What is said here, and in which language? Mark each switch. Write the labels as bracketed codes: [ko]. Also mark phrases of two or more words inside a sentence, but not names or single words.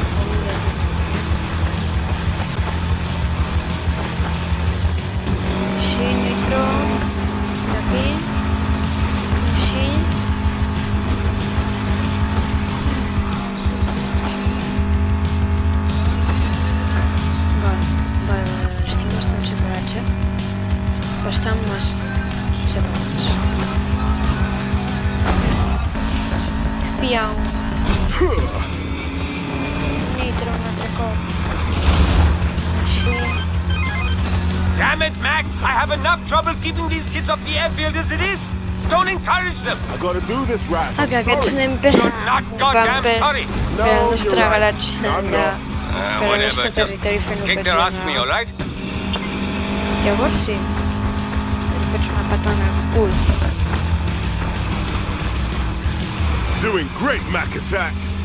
[ca] Sí, nitro. [es] De aquí. [ca] Sí. Vale. Estic bastant separats, Bastant més separats. Piau. Nitro un altre cop. Així. [en] Damn it, Mac! I have enough trouble keeping these kids off the airfield as it is. Don't encourage them. I gotta do this right. [ca] Que aquests anem per... [en] Not goddamn sorry. [ca] Per el nostre garatge allà. Per el nostre territori fent-ho [en] Kick their ass me, alright? [ca] Llavors sí. Li fots una patana al cul. [en] Doing great, Mac Attack.